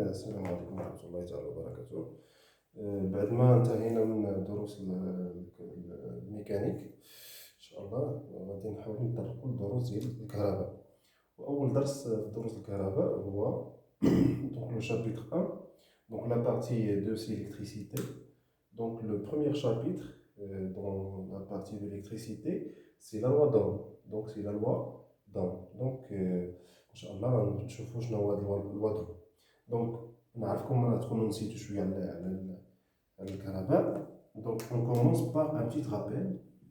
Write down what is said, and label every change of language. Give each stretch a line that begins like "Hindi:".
Arabic: السلام عليكم ورحمة الله تعالى وبركاته. بعد ما انتهينا من دروس الميكانيك إن شاء الله غادي نحاولو نطرقو لدروس ديال الكهرباء. وأول درس في دروس الكهرباء هو
French: donc le chapitre 1, donc la partie 2 c'est l'électricité. Donc le premier chapitre dans la partie de l'électricité c'est la loi d'Ohm. Donc c'est la loi d'Ohm.
Arabic: Donc إن شاء الله غنشوفو شنو هو هاد اللوا d'Ohm. Donc نعرفكم تكونوا نسيتو شوية على الكهرباء.
French: Donc on commence par un petit rappel.